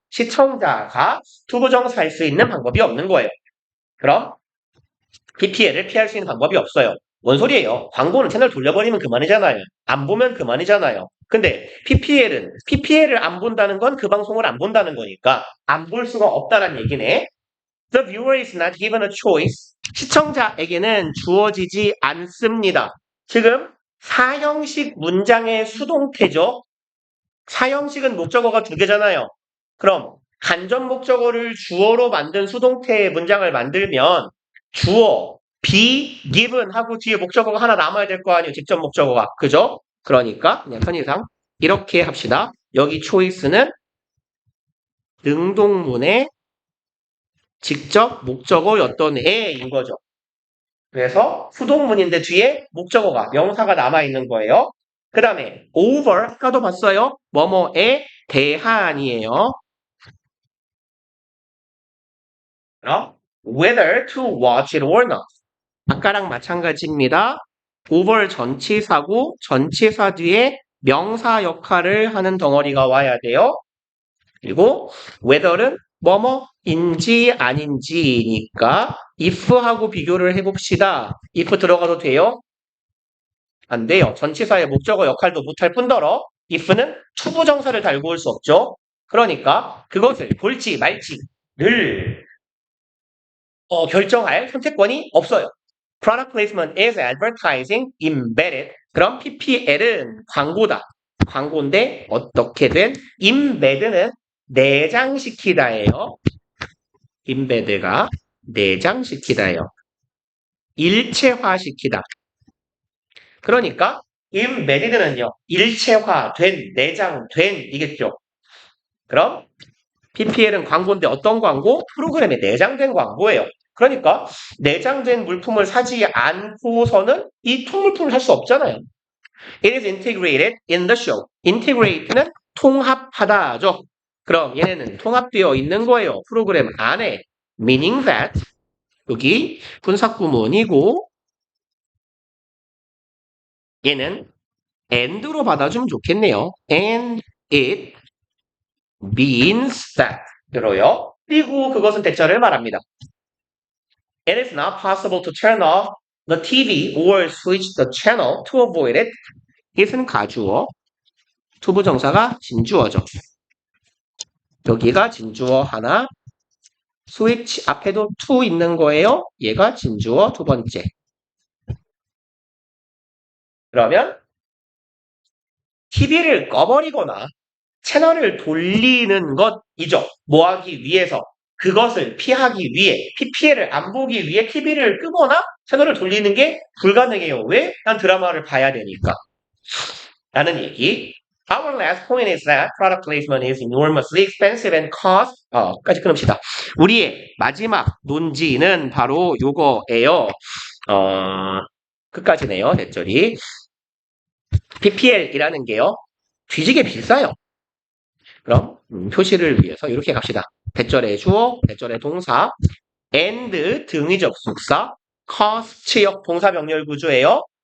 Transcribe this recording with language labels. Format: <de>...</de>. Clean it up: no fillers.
<ko>시청자가 투부정사 할 수 있는 방법이 없는 거예요. 그럼 PPL을 피할 수 있는 방법이 없어요. 뭔 소리예요? 광고는 채널 돌려버리면 그만이잖아요. 안 보면 그만이잖아요. 근데 PPL을 안 본다는 건 그 방송을 안 본다는 거니까 안 볼 수가 없다는 얘기네.</ko> <en>The viewer is not given a choice.</en> <ko>시청자에게는 주어지지 않습니다. 지금 사형식 문장의 수동태죠. 사형식은 목적어가 두 개잖아요. 그럼 간접 목적어를 주어로 만든 수동태 문장을 만들면 주어, be given 하고 뒤에 목적어가 하나 남아야 될 거 아니에요. 직접 목적어가. 그죠? 그러니까 그냥 편의상 이렇게 합시다. 여기 choice는 능동문의 직접 목적어였던 애인 거죠. 그래서 수동문인데 뒤에 목적어가 명사가 남아있는 거예요. 그 다음에 over 아까도 봤어요. 뭐뭐에 대한이에요. 그럼</ko> <en>whether to watch it or not</en> <ko>아까랑 마찬가지입니다. over 전치사고 전치사 뒤에 명사 역할을 하는 덩어리가 와야 돼요. 그리고 whether는 뭐뭐인지 아닌지니까 if하고 비교를 해봅시다. if 들어가도 돼요? 안 돼요. 전치사의 목적어 역할도 못할 뿐더러 if는 투부정사를 달고 올 수 없죠. 그러니까 그것을 볼지 말지를 결정할 선택권이 없어요.</ko> <en>Product placement is advertising embedded.</en> <ko>그럼 PPL은 광고다. 광고인데 어떻게 된? embedd는 내장시키다예요. embedd가 내장시키다예요. 일체화시키다. 그러니까 embedded는요. 일체화된, 내장된 이겠죠. 그럼 PPL은 광고인데 어떤 광고? 프로그램에 내장된 광고예요. 그러니까 내장된 물품을 사지 않고서는 이 통물품을 살 수 없잖아요.</ko> <en>It is integrated in the show.</en> <ko>integrate는 통합하다죠. 그럼 얘네는 통합되어 있는 거예요. 프로그램 안에.</ko> <en>meaning that</en> <ko>여기 분사구문이고 얘는 and로 받아주면 좋겠네요.</ko> <en>and it means that</en> <ko>들어요. 그리고 그것은 대절을 말합니다.</ko> <en>It is not possible to turn off the TV or switch the channel to avoid it.</en> <ko>it은 가주어, 투부정사가 진주어죠. 여기가 진주어 하나, 스위치 앞에도 to 있는 거예요. 얘가 진주어 두 번째. 그러면 TV를 꺼버리거나 채널을 돌리는 것이죠. 뭐 하기 위해서? 그것을 피하기 위해, PPL을 안 보기 위해 TV를 끄거나 채널을 돌리는 게 불가능해요. 왜? 난 드라마를 봐야 되니까. 라는 얘기.</ko> <en>Our last point is that product placement is enormously expensive and cost.</en> <ko>까지 끊읍시다. 우리의 마지막 논지는 바로 요거예요. 끝까지네요. 대절이. PPL이라는 게요. 뒤지게 비싸요. 그럼 표시를 위해서 이렇게 갑시다. 대절의 주어, 대절의 동사, and 등의 접속사, cost역 동사 병렬 구조예요.</ko>